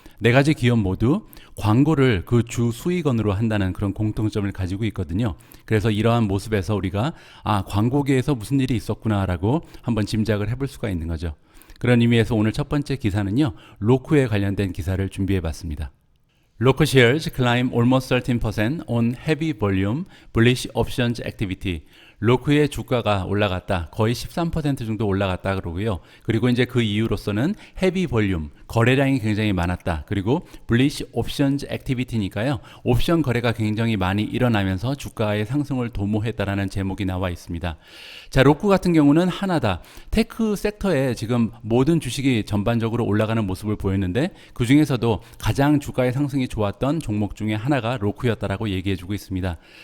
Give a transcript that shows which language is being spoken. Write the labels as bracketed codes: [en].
[ko] 네 가지 기업 모두 광고를 그 주 수익원으로 한다는 그런 공통점을 가지고 있거든요. 그래서 이러한 모습에서 우리가 광고계에서 무슨 일이 있었구나라고 한번 짐작을 해볼 수가 있는 거죠. 그런 의미에서 오늘 첫 번째 기사는요, 로크에 관련된 기사를 준비해 봤습니다. [en] Local shares climb almost 13% on heavy volume, bullish options activity. [ko] 로크의 주가가 올라갔다. 거의 13% 정도 올라갔다 그러고요. 그리고 이제 그 이유로서는 헤비 볼륨, 거래량이 굉장히 많았다. 그리고 bullish options activity니까요. 옵션 거래가 굉장히 많이 일어나면서 주가의 상승을 도모했다라는 제목이 나와 있습니다. 자, 로크 같은 경우는 하나다. 테크 섹터에 지금 모든 주식이 전반적으로 올라가는 모습을 보였는데 그 중에서도 가장 주가의 상승이 좋았던 종목 중에 하나가 로크였다라고 얘기해주고 있습니다.